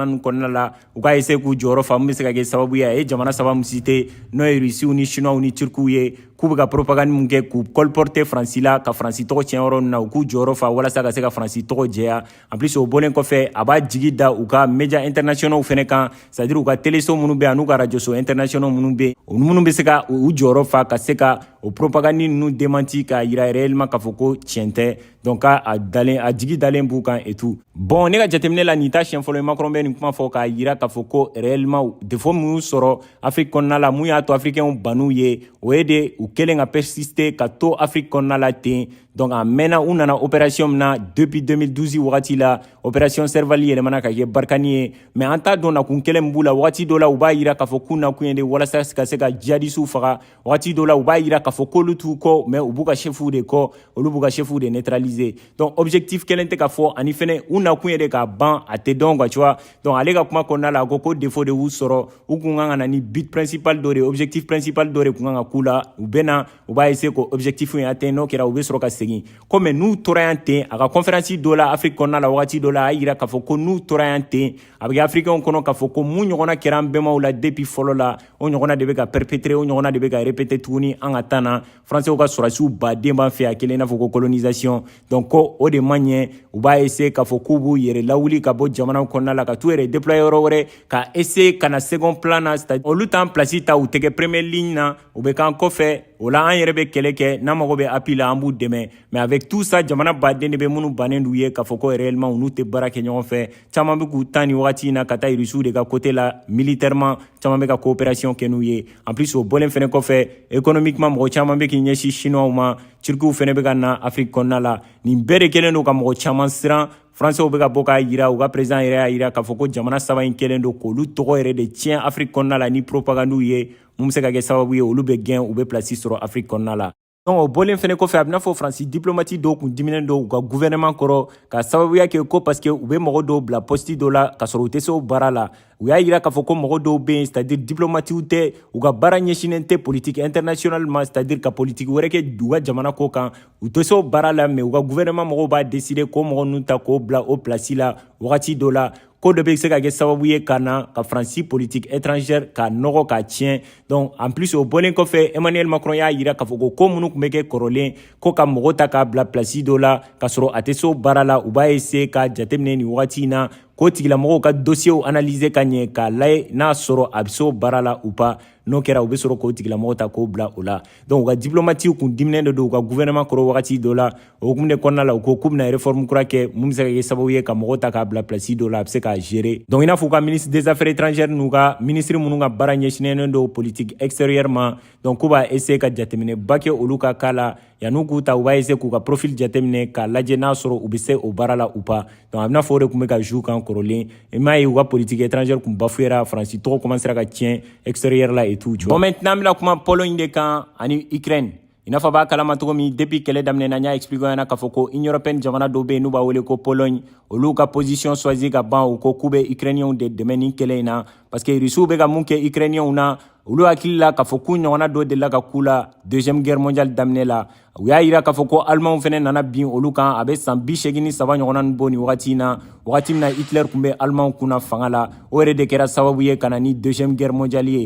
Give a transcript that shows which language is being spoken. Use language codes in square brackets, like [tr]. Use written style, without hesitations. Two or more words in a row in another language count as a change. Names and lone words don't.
[bm] ninnu kɔnɔna la u ka essayer k'u jɔyɔrɔ fa mun bɛ se ka kɛ sababu ye a ye jamana saba min citer n'o ye Russiw ni Chinois ni Turkiw ye k'u bɛ ka propagande min kɛ k'u colporter Faransi la ka Faransi tɔgɔ tiɲɛ yɔrɔ ninnu na u k'u jɔyɔrɔ fa walasa ka se ka Faransi tɔgɔ jɛya [fr] en plus [bm] o bɔlen kɔfɛ a b'a jigi da u ka [fr] médias internationaux [bm] fɛnɛ kan [fr] c'est à dire [bm] u ka téléso minnu bɛ yen an'u ka radioso internationaux minnu bɛ yen olu minnu bɛ se ka u jɔyɔrɔ fa ka se ka o propagande ninnu démenti k'a yira réellement k'a fɔ ko tiɲɛ tɛ donc a jigi dalen b'u kan [fr] et tout bon [bm] ne ka jateminɛ la nin ta siɲɛ fɔlɔ ye Macron bɛ nin kuma fɔ k'a yira k'a fɔ ko réellement défaut minnu sɔrɔ Afrique kɔnɔna la mun y'a to africains ban'u ye o ye de u kɛlen ka persister ka to Afrique kɔnɔna la ten donc a mɛnna u nana opération min na depuis 2012 wagati la opération Serval yɛlɛmana ka kɛ Barkhane ye mais an t'a dɔn nakun kelen min b'u la wagati dɔ la u b'a yira k'a fɔ k'u nakun ye de walasa ka se ka djihadistes faga wagati dɔ la u b'a yira k'a fɔ k'olu t'u kɔ mais u b'u ka chefs de kɔ olu b'u ka chefs de neutraliser donc objectif kelen tɛ ka fɔ ani fɛnɛ u nakun ye de k'a ban a tɛ dɔn [fr] quoi tu vois donc [bm] ale ka kuma kɔnɔna la a ko défaut de y'u sɔrɔ u kun kan ka na ni [fr] but principal [bm] dɔ de [fr] objectif principal [bm] dɔ de kun kan ka k'u la u bɛ na u b'a essayer ko objectif in atteindre n'o kɛra u bɛ sɔrɔ ka segin comme n'u tora yan ten a ka conférence dɔ la Afrique kɔnɔna la wagati dɔ la a yira k'a fɔ ko n'u tora yan ten a bɛ kɛ africains kɔnɔ k'a fɔ ko mun ɲɔgɔnna kɛra an bɛnbaw la depuis fɔlɔ la o ɲɔgɔnna de bɛ ka perpétrer o ɲɔgɔnna de bɛ ka répéter tuguni an ka temps na français ka sɔrɔdasiw baden b'an fɛ a kelen i n'a fɔ ko colonisation donc ko o de man ɲɛ u b'a essayer k'a fɔ k'u b'u yɛrɛ lawuli ka bɔ jamanaw kɔnɔna la ka t'u yɛrɛ déployer yɔrɔ wɛrɛ ka essayer ka na [fr] second plan [bm] na [fr] c'est à dire [bm] olu t'an place ta u tɛ kɛ [fr] première ligne [bm] na u bɛ k'an kɔfɛ o la an yɛrɛ bɛ kɛlɛ kɛ n'an mago bɛ appui la an b'u dɛmɛ [fr] mais avec tout ça [bm] jamana baden de bɛ minnu bannen d'u ye k'a fɔ ko réellement u n'u tɛ baara kɛ ɲɔgɔn fɛ caman bɛ k'u tan ni wagati in na ka taa Russiw de ka côté la militairement caman bɛ ka coopération kɛ n'u ye [fr] en plus [bm] o bɔlen fɛnɛ kɔfɛ économiquement mɔgɔ caman bɛ k'i ɲɛsin Chinois ma Turkiw fɛnɛ bɛ ka na Afrique kɔnɔna la nin bɛɛ de kɛlen don ka mɔgɔ caman siran Français bɛ ka bɔ k'a yira u ka président yɛrɛ y'a yira k'a fɔ ko jamana saba in kɛlen don k'olu tɔgɔ yɛrɛ de tiɲɛ Afrique kɔnɔna la ni propagandiw ye mun bɛ se ka kɛ sababu ye olu bɛ gɛn u bɛ place sɔrɔ Afrique kɔnɔna la. Donc o bɔlen fɛnɛ kɔfɛ a bɛna fɔ Faransi diplomate dɔw kun diminen dɔw u ka gouvernement kɔrɔ ka sababuya kɛ ko parce que u bɛ mɔgɔ dɔw bila poste dɔw la ka sɔrɔ u tɛ se o baara la. U y'a yira k'a fɔ ko mɔgɔ dɔw bɛ yen [fr] c'est-à-dire [bm] diplomatiw tɛ u ka baara ɲɛsinnen tɛ [fr] politique internationale [bm] ma [fr] c'est-à-dire [bm] ka politique wɛrɛ kɛ u ka jamana ko kan u tɛ se o baara la mais u ka gouvernement mɔgɔw b'a décider k'o mɔgɔ ninnu ta k'o bila o place la wagati dɔ la. Ko dɔ bɛ se ka kɛ sababu ye ka na ka Faransi [fr] politique étrangère [bm] ka nɔgɔ ka tiɲɛ. [fr] Donc en plus [bm] o bɔlen kɔfɛ Emmanuel Macron y'a yira k'a fɔ ko minnu tun bɛ kɛ kɔrɔlen ko ka mɔgɔ ta k'a bila place dɔ la ka sɔrɔ a tɛ se o baara la u b'a essayer ka jateminɛ nin wagati in na k'o tigilamɔgɔw ka [fr] dossier analyser [bm] ka ɲɛ k'a lajɛ n'a sɔrɔ a bɛ se o baara la [fr] ou pas. [bm] N'o kɛra u bɛ sɔrɔ k'o tigilamɔgɔ ta k'o bila o la. Donc u ka diplomatiw kun diminen de don u ka gouvernement kɔrɔ wagati dɔ la o hukumu de kɔnɔna la u ko k'u bɛna réforme kura kɛ mun bɛ se ka kɛ sababu ye ka mɔgɔ ta k'a bila place dɔ la a bɛ se k'a gérer. Donc i n'a fɔ u ka [fr] ministre des affaires étrangères [bm] n'u ka ministre minnu ka baara ɲɛsinnen don [fr] politique extérieure [bm] ma donc k'u b'a essayer ka jateminɛba kɛ olu ka cas la yan'u k'u ta u b'a essayer k'u ka profil jateminɛ k'a lajɛ n'a sɔrɔ u bɛ se o baara la [fr] ou pas. [bm] Donc a bɛna fɔ o de tun bɛ ka jouer kan kɔrɔlen i m'a ye u ka [fr] politique étrangère [bm] kun bafouera Faransi tɔgɔ commencera ka tiɲɛ extérieur la [fr] et tout. Bon maintenant [bm] an bɛna kuma Pologne de kan ani Ukraine. I n'a fɔ a b'a kalama cogo min depuis kɛlɛ daminɛna n y'a expliqué ɲɛna k'a fɔ ko [fr] Union européenne [bm] jamana dɔw bɛ yen n'u b'a wele ko Pologne olu ka [fr] position choisi [bm] ka ban u ko k'u bɛ Ukrainiens de dɛmɛ nin kɛlɛ in na parce que Russiw bɛ ka mun kɛ Ukrainiens na olu hakili la k'a fɔ k'u ɲɔgɔnna dɔ delila ka k'u la [fr] deuxième guerre mondiale [bm] daminɛ la u y'a yira k'a fɔ ko Allemagne fɛnɛ nana bin olu kan a bɛ san 83 ɲɔgɔnna nin bɔ nin wagati in na wagati min na Hitler tun bɛ Allemagne kunna fanga la o yɛrɛ de kɛra sababu ye ka na ni [fr] deuxième guerre mondiale [bm] ye.